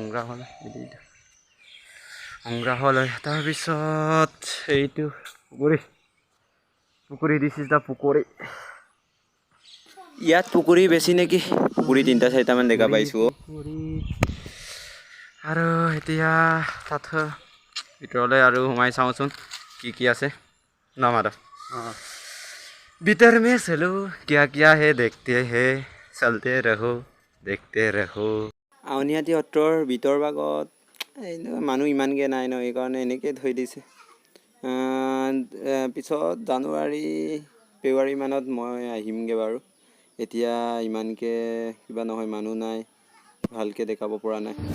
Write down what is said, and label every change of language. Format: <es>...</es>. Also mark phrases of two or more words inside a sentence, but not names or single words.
<as>সংগ্ৰহালয় তাৰপিছত এইটো পুখুৰী</as> <en>this is the</en> <as>পুখুৰী ইয়াত পুখুৰী বেছি নেকি পুখুৰী 3-4টামান দেখা পাইছোঁ আৰু এতিয়া তাত ভিতৰলৈ আৰু সোমাই চাওঁচোন কি আছে ন মাধৱ</as> <hi>भीतर में चलो क्या है देखते हैं चलते रहो देखते रहो</hi> <as>আউনীআটী সত্ৰৰ ভিতৰ ভাগত মানুহ ইমানকৈ নাই ন এইকাৰণে এনেকৈ থৈ দিছে পিছত জানুৱাৰী ফেব্ৰুৱাৰী মানত মই আহিমগৈ বাৰু এতিয়া ইমানকৈ কিবা নহয় মানুহ নাই ভালকৈ দেখাব পৰা নাই</as>